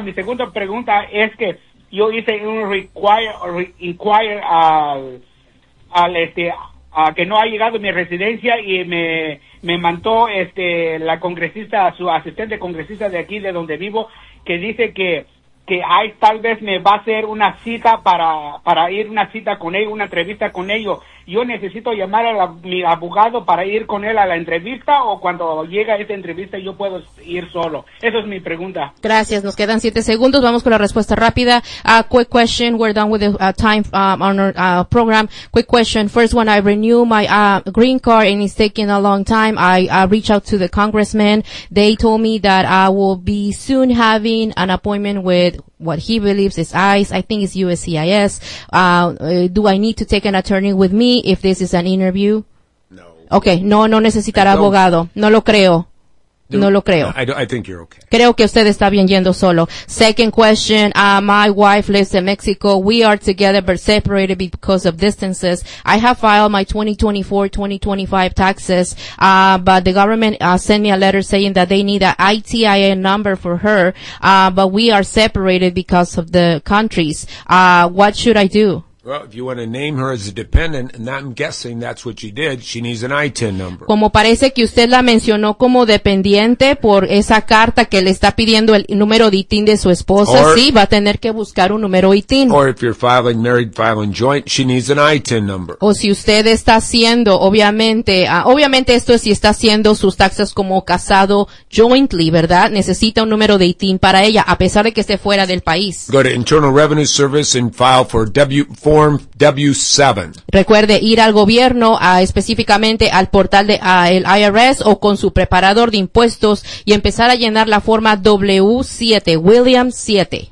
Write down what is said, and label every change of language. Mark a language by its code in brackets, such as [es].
[es] Mi segunda pregunta es que yo hice un inquire al este, a que no ha llegado mi residencia, y me mandó este la congresista, su asistente congresista de aquí de donde vivo, que dice que hay, tal vez me va a hacer una cita para ir una cita con ellos, una entrevista con ellos. Yo necesito llamar a mi abogado para ir con él a la entrevista, o cuando llega esta entrevista yo puedo ir solo. Esa es mi pregunta. Gracias. Nos quedan 7 segundos. Vamos con la respuesta rápida. [en] Quick question. We're done with the time on our program. Quick question. First one, I renew my green card and it's taking a long time. I reach out to the congressman. They told me that I will be soon having an appointment with what he believes is ICE. I think it's USCIS. Do I need to take an attorney with me if this is an interview? No. [es] Okay. No necesitará abogado. No lo creo. No lo creo. [en] I think you're okay. [es] Creo que usted está bien yendo solo. [en] Second question. My wife lives in Mexico. We are together but separated because of distances. I have filed my 2024-2025 taxes, but the government sent me a letter saying that they need an ITIN number for her, but we are separated because of the countries. What should I do? Well, if you want to name her as a dependent, and I'm guessing that's what she did, she needs an ITIN number. [es] Como parece que usted la mencionó como dependiente por esa carta que le está pidiendo el número de ITIN de su esposa, or, sí, va a tener que buscar un número ITIN. [en] Or if you're filing married, filing joint, she needs an ITIN number. [es] O si usted está haciendo, obviamente esto es si está haciendo sus taxes como casado jointly, ¿verdad? Necesita un número de ITIN para ella, a pesar de que esté fuera del país. [en] Go to Internal Revenue Service and file for Form W-7. [es] Recuerde ir al gobierno, específicamente al portal de el IRS o con su preparador de impuestos y empezar a llenar la forma W-7, William 7.